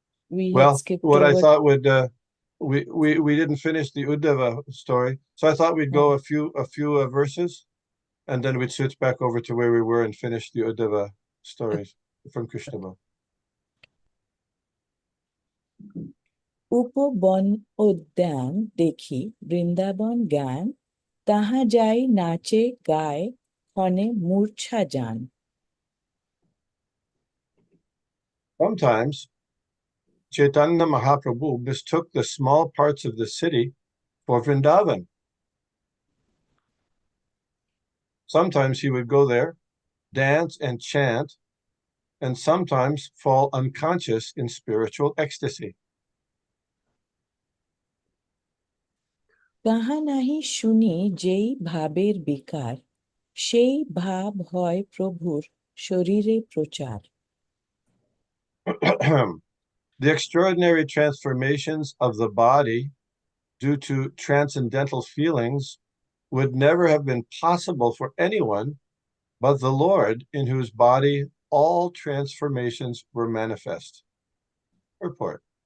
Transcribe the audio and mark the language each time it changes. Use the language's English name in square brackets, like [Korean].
[English] We had Well, skipped what I over. thought would we didn't finish the Uddhava story, so I thought we'd go a few verses, and then we'd switch back over to where we were and finish the Uddhava stories from Krishnava. [Bangla] উপবন উদ্যান দেখি বৃন্দাবন গান তাহা যাই নাচে গায় ক্ষণে মূর্ছা যান. [English] Sometimes Chaitanya Mahaprabhu mistook the small parts of the city for Vrindavan. Sometimes he would go there, dance and chant, and sometimes fall unconscious in spiritual ecstasy. [Bangla] তাহা নাহি শুনি যেই ভাবের বিকার সেই ভাব হয় প্রভুর শরীরে প্রচার. [English] The extraordinary transformations of the body due to transcendental feelings would never have been possible for anyone but the Lord, in whose body all transformations were manifest. Purport.